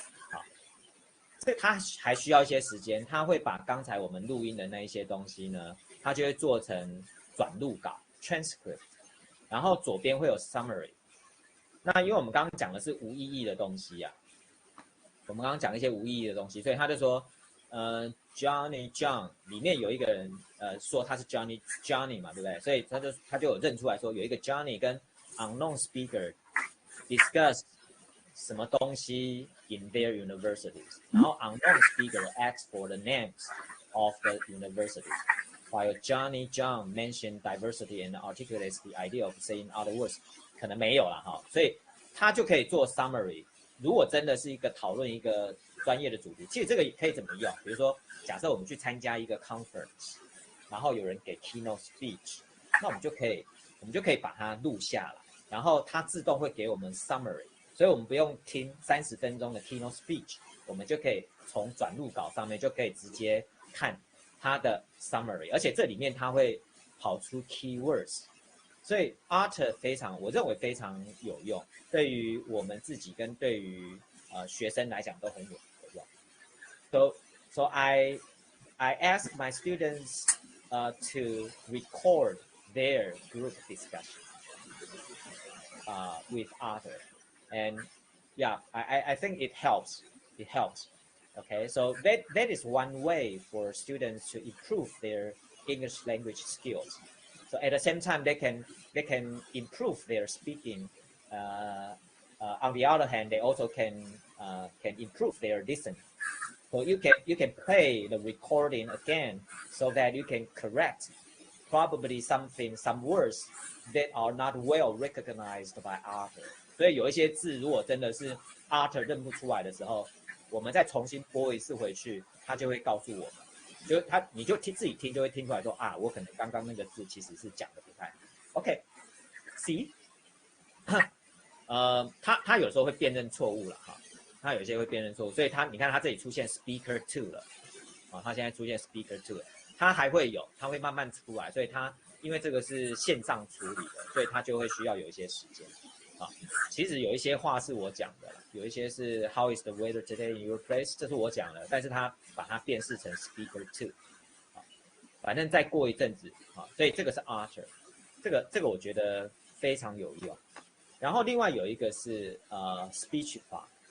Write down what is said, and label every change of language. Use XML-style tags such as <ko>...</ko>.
<zh>好，这它还需要一些时间，它会把刚才我们录音的那一些东西呢，它就会做成转录稿 transcript， 然后左边会有 summary。那因为我们刚刚讲的是无意义的东西啊，我们刚刚讲一些无意义的东西，所以他就说Johnny John 里面有一个人说他是 Johnny 嘛，对不对？所以他就有认出来说有一个</zh> <en>Johnny 跟 unknown speaker discuss</en> <zh>什么东西</zh> <en>in their universities，</en> <zh>然后</zh> <en>unknown speaker asks for the names of the universities， while Johnny John mentioned diversity and articulates the idea of saying other words，</en> <zh>可能没有啦哈，所以他就可以做</zh> <en>summary。</en> <zh>如果真的是一个讨论一个专业的主题，其实这个可以怎么用？比如说，假设我们去参加一个 conference， 然后有人给 keynote speech， 那我们就可以把它录下来，然后它自动会给我们 summary， 所以我们不用听30分钟的 keynote speech， 我们就可以从转录稿上面就可以直接看它的 summary， 而且这里面它会跑出 keywords。所以 Otter 我认为非常有用，对于我们自己跟对于学生来讲都很有用。</zh> <en>So I ask my students to record their group discussion with Otter, and yeah, I think it helps. It helps. Okay, so that is one way for students to improve their English language skills. So at the same time, they can improve their speaking. On the other hand, they also can improve their listening. So you can play the recording again, so that you can correct probably some words that are not well recognized by Otter.</en> <zh>所以有一些字，如果真的是 Otter 认不出来的时候，我们再重新播一次回去，他就会告诉我们。你就自己听就会听出来说啊，我可能刚刚那个字其实是讲的不太 OK。See， 他有时候会辨认错误了哈，他有些会辨认错误，所以你看他这里出现 speaker 2了啊，他现在出现 speaker 2了，他会慢慢出来，所以因为这个是线上处理的，所以他就会需要有一些时间啊。其实有一些话是我讲的啦，有一些是</zh> <en>How is the weather today in your place？</en> <zh>这是我讲的，但是他把它辨识成 speaker 2， 反正再过一阵子啊，所以这个是 Otter， 这个我觉得非常有用。然后另外有一个是Speechify。</zh>